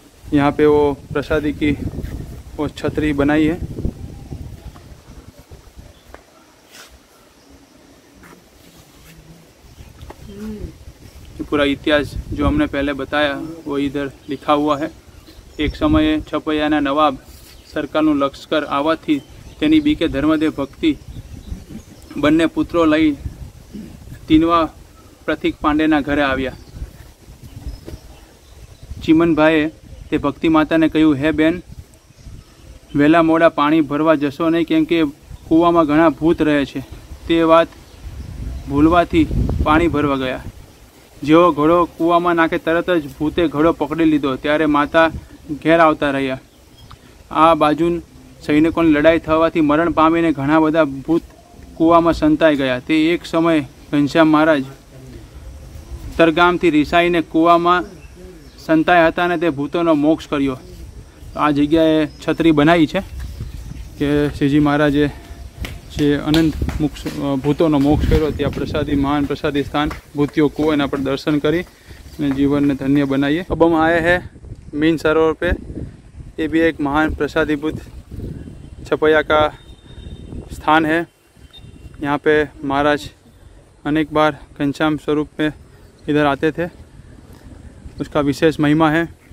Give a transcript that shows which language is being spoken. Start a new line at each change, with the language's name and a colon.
Hindi: यहाँ पे वो प्रसादी की वो छतरी बनाई है। पूरा इतिहास जो हमने पहले बताया वो इधर लिखा हुआ है।
Gujarati: एक समय छपैयाना नवाब सरकारનું લશ્કર આવવાથી તેની બીકે ધર્મદેવ ભક્તિ બંને પુત્રો લઈ તીનવા પ્રતિક પાંડેના ઘરે આવ્યા। ચીમનભાઈએ તે ભક્તિ માતાને કહ્યું, હે બેન, વહેલા મોડા પાણી ભરવા જશો નહીં, કેમ કે કૂવામાં ઘણા ભૂત રહે છે। તે વાત ભૂલવાથી પાણી ભરવા ગયા। જેવો ઘડો કૂવામાં નાખે તરત જ ભૂતે ઘડો પકડી લીધો। ત્યારે માતા ઘેર આવતા રહ્યા। આ બાજુ સૈનિકોની લડાઈ થવાથી મરણ પામીને ઘણા બધા ભૂત કૂવામાં સંતાઈ ગયા। તે એક સમય ઘનશ્યામ મહારાજ તરગામથી રીસાઈને કૂવામાં સંતાયા હતા અને તે ભૂતોનો મોક્ષ કર્યો। આ જગ્યાએ છત્રી બનાવી છે કે શ્રીજી મહારાજે જે અનંત ભૂતોનો મોક્ષ કર્યો। ત્યાં પ્રસાદી, महान प्रसादी स्थान भूतियो कुआं, एना पर दर्शन करी जीवन ने धन्य बनाइए।
Hindi: अब हम आए हैं मीन सरोवर पे। ये भी एक महान प्रसादी भूत छपैया का स्थान है। यहाँ पे महाराज अनेक बार घनश्याम स्वरूप में इधर आते थे, उसका विशेष महिमा है।